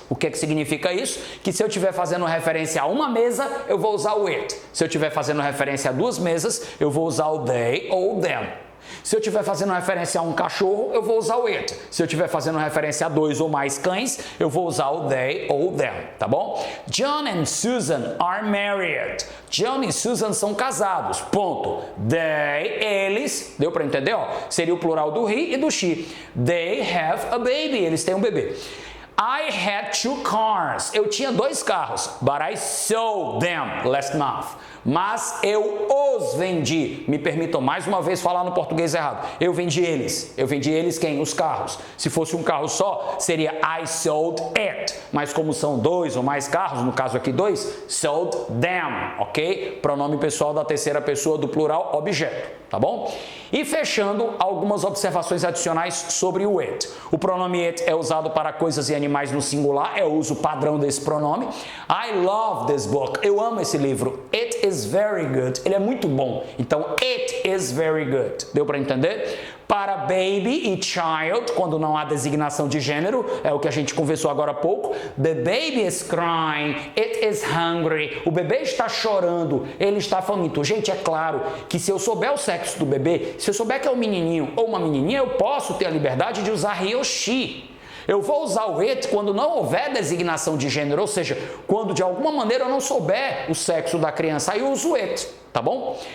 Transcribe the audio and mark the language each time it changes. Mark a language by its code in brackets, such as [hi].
[pt] O que significa isso? Que se eu estiver fazendo referência a uma mesa, eu vou usar o it. Se eu estiver fazendo referência a duas mesas, eu vou usar o they ou o them. Se eu estiver fazendo referência a um cachorro, eu vou usar o it. Se eu estiver fazendo referência a dois ou mais cães, eu vou usar o they ou them, tá bom? [en] John and Susan are married. [pt] John e Susan são casados, ponto. They, eles, deu para entender? Ó, seria o plural do he e do she. [en] They have a baby, [pt] eles têm um bebê. [en] I had 2 cars. [pt] Eu tinha 2 carros, [en] but I sold them last month. [pt] Mas eu os vendi. Me permitam mais uma vez falar no português errado. Eu vendi eles. Eu vendi eles quem? Os carros. Se fosse um carro só, seria [en] I sold it. [pt] Mas como são 2 ou mais carros, no caso aqui 2, [en] sold them, [pt] ok? Pronome pessoal da terceira pessoa do plural objeto, tá bom? E fechando, algumas observações adicionais sobre o it. O pronome it é usado para coisas e animais no singular, é o uso padrão desse pronome. [en] I love this book. [pt] Eu amo esse livro. [en] It is very good. [pt] Ele é muito bom. Então, [en] it is very good. [pt] Deu para entender? Para baby e child, quando não há designação de gênero, é o que a gente conversou agora há pouco. [en] The baby is crying, it is hungry. [pt] O bebê está chorando, ele está faminto. Gente, é claro que se eu souber o sexo do bebê, se eu souber que é um menininho ou uma menininha, eu posso ter a liberdade de usar he ou she. Eu vou usar o it quando não houver designação de gênero, ou seja, quando de alguma maneira eu não souber o sexo da criança, aí eu uso it, tá bom?